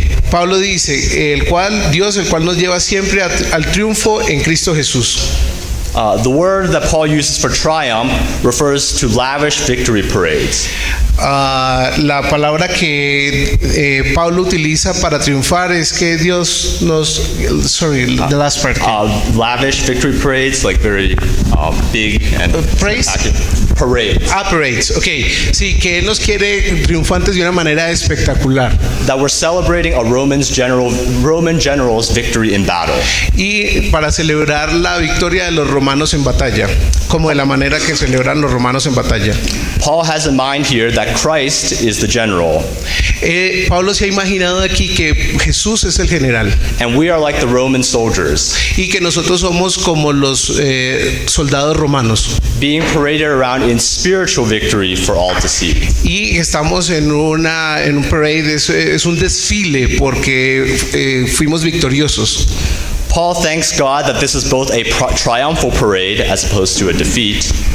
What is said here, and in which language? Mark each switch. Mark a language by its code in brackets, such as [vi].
[es] Pablo dice, el cual nos lleva siempre al triunfo en Cristo Jesús. [en] The word that Paul uses for triumph refers to lavish victory parades. [es] La palabra que Pablo utiliza para triunfar es que Dios nos... [en] the last part. Lavish victory parades, like very big and praise? Parades. Parades, ok. [es] Sí, que Él nos quiere triunfantes de una manera espectacular. [en] That we're celebrating a Roman general's victory in battle. [es] Y para celebrar la victoria de los romanos en batalla, como de la manera que celebran los romanos en batalla. [en] Paul has in mind here that Christ is the general. [es] Pablo se ha imaginado aquí que Jesús es el general. [en] And we are like the Roman soldiers. [es] Y que nosotros somos como los soldados romanos. [en] Being paraded around in spiritual victory for all to see. [es] Y estamos en un parade, es un desfile porque fuimos victoriosos. [en] Paul thanks God that this is both a triumphal parade as opposed to a defeat.